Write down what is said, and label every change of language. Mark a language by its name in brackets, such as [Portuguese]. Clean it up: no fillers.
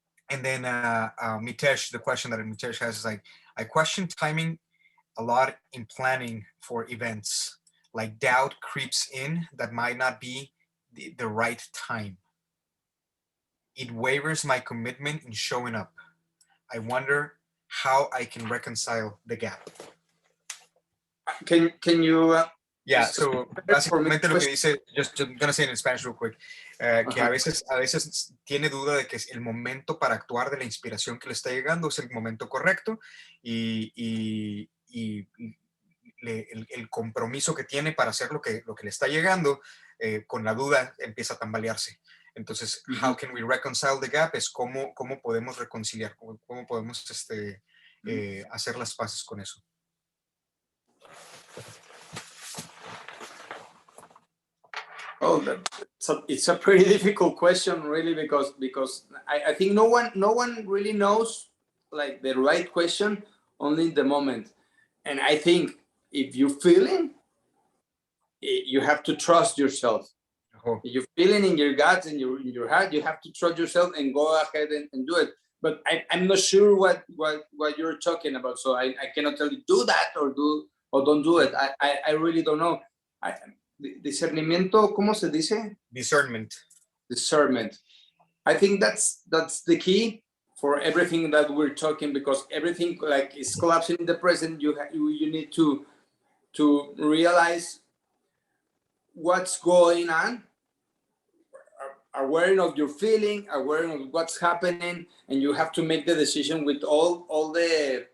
[English] And then Mitesh, the question that Mitesh has is like, I question timing a lot in planning for events. Like doubt creeps in that might not be the right time. It wavers my commitment in showing up. I wonder how I can reconcile the gap. Can you Yeah, so [Spanish] básicamente lo que dice, [English] just gonna say it in Spanish real quick, [Spanish] que a veces tiene duda de que el momento para actuar de la inspiración que le está llegando es el momento correcto y el compromiso que tiene para hacer lo que le está llegando, con la duda empieza a tambalearse. Entonces, [English] how can we reconcile the gap? [Spanish] Es cómo podemos reconciliar, cómo podemos hacer las paces con eso. [English] Oh, it's a pretty difficult question, really, because I think no one really knows like the right question, only in the moment. And I think if you're feeling, you have to trust yourself. Oh, If you're feeling in your guts and in your heart, you have to trust yourself and go ahead and do it. But I'm not sure what you're talking about, so I cannot tell you do that or don't do it. I really don't know. [Spanish] Discernimiento, ¿cómo se dice? [English] discernment. Discernment. I think that's the key for everything that we're talking, because everything like is collapsing in the present. You need to realize what's going on, aware of your feeling, aware of what's happening, and you have to make the decision with all the